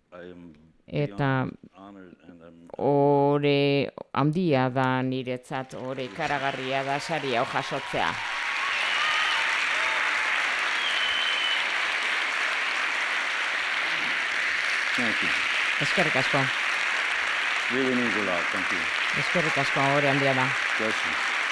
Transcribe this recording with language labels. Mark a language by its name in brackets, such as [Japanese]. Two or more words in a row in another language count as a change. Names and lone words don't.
[Basque] Eta ore handia da niretzat, ore ikaragarria da sari hau jasotzea. Eskerrik asko. [English] Really means a lot, thank you. [Basque] Eskerrik asko, ore handia da. [English] Bless you.